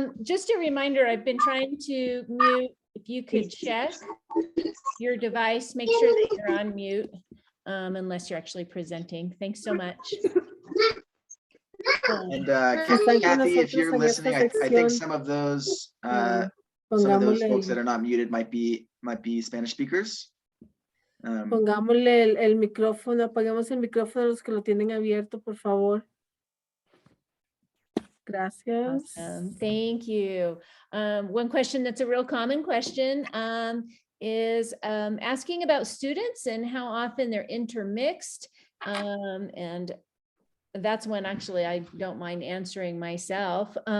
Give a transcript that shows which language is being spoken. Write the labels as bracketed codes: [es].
[en] Just a reminder, I've been trying to mute. If you could check your device, make sure that you're on mute, unless you're actually presenting. Thanks so much. And Kathy, if you're listening, I think some of those folks that are not muted might be Spanish speakers. [es] Pongámosle el micrófono, apaguemos el micrófono a los que lo tienen abierto, por favor. Gracias. [en] Awesome. Thank you. One question that's a real common question is asking about students and how often they're intermixed. And that's one actually I don't mind answering myself.